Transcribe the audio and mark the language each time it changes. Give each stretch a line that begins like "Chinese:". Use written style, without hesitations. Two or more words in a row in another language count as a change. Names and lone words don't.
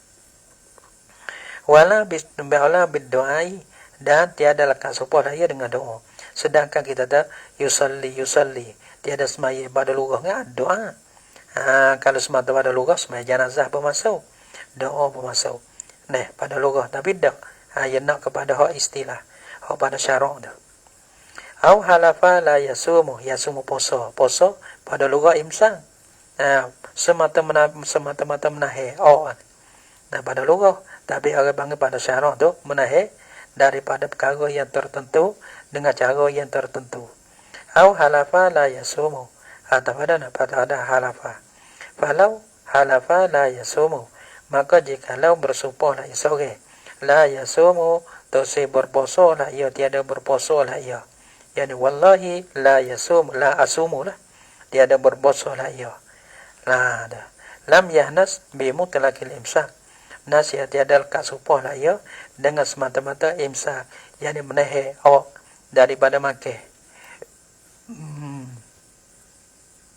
Arabic: ولا بالدعاء
Malay: dan tiada lekat supaya dia dengan doa. Sedangkan kita tak yusalli tiada sembahyang pada lughah ni doa. Kalau semata pada lughah sembahyang jenazah bermasuk, doa bermasuk. Pada lughah tapi dak. Yang nak kepada hak istilah, hak pada syarak tu.
Arabic: أو حلف لا يصوم
Malay: poso pada
Arabic: لغة إمساك.
Malay: Semata-mata menahe. Pada lughah tapi orang panggil pada syarak tu menahe daripada perkara yang tertentu dengan cara yang tertentu.
Arabic: أو حلف لا يصوم
Malay: atau pada ada
Arabic: halafa. فلو حلف لا يصوم,
Malay: maka jikalau bersumpah la isore
Arabic: لا يصوم
Malay: tu si berpuasa la ia tiada berpuasa la ia.
Arabic: يعني والله لا أصوم lah.
Malay: Tiada berpuasa la ia.
Arabic: لم يحنث بمطلق الإمساك.
Malay: Nasihat tiada lekat supah la ia dengan semata-mata imsak. Yani menahan awak daripada makan.